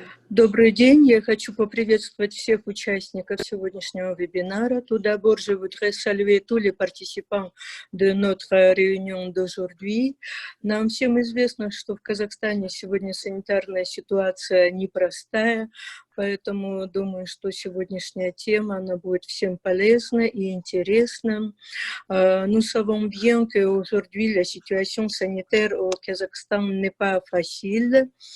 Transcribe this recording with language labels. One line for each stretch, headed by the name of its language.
Russian: Добрый день, я хочу поприветствовать всех участников сегодняшнего вебинара.
French: Tout d'abord, je voudrais saluer tous les participants de notre réunion d'aujourd'hui.
Russian: Нам всем известно, что в Казахстане сегодня санитарная ситуация непростая, поэтому думаю, что сегодняшняя тема, она будет всем полезна и интересна.
French: Nous savons bien qu'aujourd'hui, la situation sanitaire au Kazakhstan n'est pas facile.